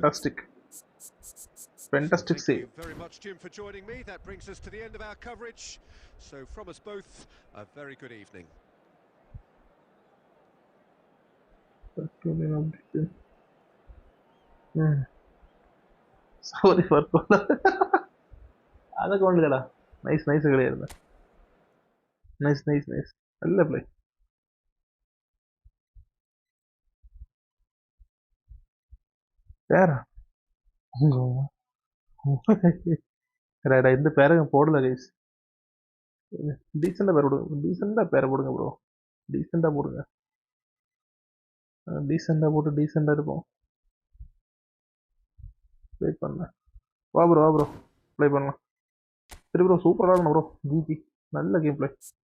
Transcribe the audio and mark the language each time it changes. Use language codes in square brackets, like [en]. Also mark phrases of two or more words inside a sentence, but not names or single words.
[en] Fantastic. Fantastic Thank save. you very much, Jim, for joining me. That brings us to the end of our coverage. So from us both, a very good evening. Sorry for [ml] അതൊക്കെ കൊണ്ടില്ലടാ [en] nice nice [ml] കളിയായിരുന്നു [en] nice nice nice [ml] നല്ല പ്ലേ [ta] பேரா இந்த பேரை போடல கைஸ் டீசெண்டா பேர் போடுங்க டீசெண்டா பேரை போடுங்க ப்ரோ டீசெண்டா போடுங்க டீசெண்டா போட்டு டீசெண்டா இருப்போம் ப்ளே பண்ண வா ப்ரோ ப்ளே பண்ணலாம் சரி ப்ரோ சூப்பராக இருக்கணும் ப்ரோ ஜிபி நல்ல [en] game play